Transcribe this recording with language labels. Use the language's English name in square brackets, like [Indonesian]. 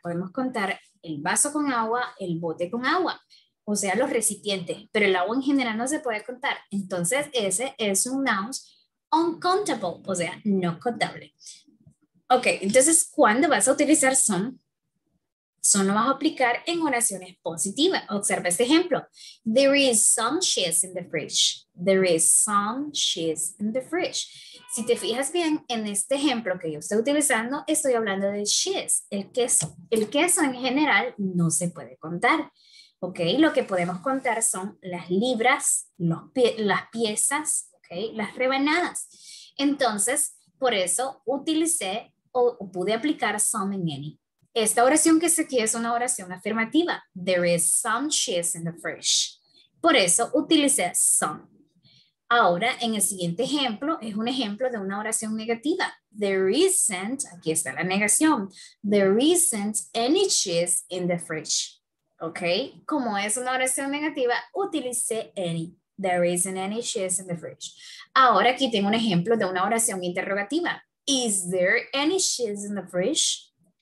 [Spanish] Podemos contar el vaso con agua, el bote con agua, o sea, los recipientes, pero el agua en general no se puede contar. Entonces, ese es un noun uncountable, o sea, no contable. Ok, entonces, ¿cuándo vas a utilizar some? Some lo vas a aplicar en oraciones positivas. Observa este ejemplo. [English] There is some cheese in the fridge. There is some cheese in the fridge. [Spanish] Si te fijas bien en este ejemplo que yo estoy utilizando, estoy hablando de cheese, el queso. El queso en general no se puede contar. ¿Ok? Lo que podemos contar son las libras, las piezas, ¿ok? Las rebanadas. Entonces, por eso utilicé o pude aplicar some and any. Esta oración que está aquí es una oración afirmativa. [English] There is some cheese in the fridge. [Spanish] Por eso utilicé some. Ahora, en el siguiente ejemplo, es un ejemplo de una oración negativa. [English] There isn't, [Spanish] aquí está la negación. [English] There isn't any cheese in the fridge. [Spanish] ¿Ok? Como es una oración negativa, utilicé any. [English] There isn't any cheese in the fridge. [Spanish] Ahora aquí tengo un ejemplo de una oración interrogativa. [English] Is there any cheese in the fridge?